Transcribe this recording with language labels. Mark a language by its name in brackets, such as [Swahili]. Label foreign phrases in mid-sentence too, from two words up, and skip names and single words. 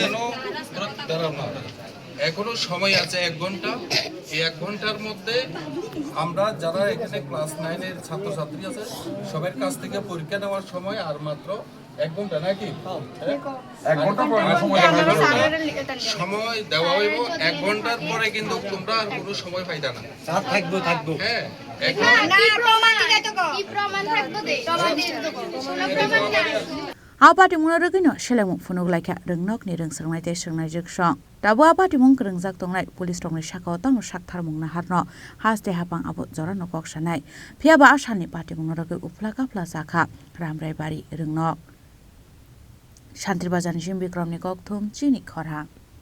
[Bangla] এখনো সময় আছে 1 ঘন্টা এই 1 ঘন্টার মধ্যে আমরা যারা এখানে ক্লাস 9 এর ছাত্রছাত্রী আছে সবার কাছ থেকে পরীক্ষা নেওয়ার সময় আর মাত্র 1 ঘন্টা নাকি 1 ঘন্টা পরে সময় দেওয়া হইব 1 ঘন্টার পরে কিন্তু তোমরা আর কোনো সময় পাইতা না থাকবো হ্যাঁ [Kok Borok] Patimung Rwgwi no Selamung Phano Wnglaikha Rwngnokni rungsrwngnai tei srwngnai jugsong Tabo Patimung rwngjak tongnai police rokni sakao tamo Saktharmung Naharno haste hapang abo jorano koksanai phiaba asani Patimung Rwgwi ufla kapla jakha Ramraibari Rwngnok Shantribazarni Bikromni kokthum Chini Khorang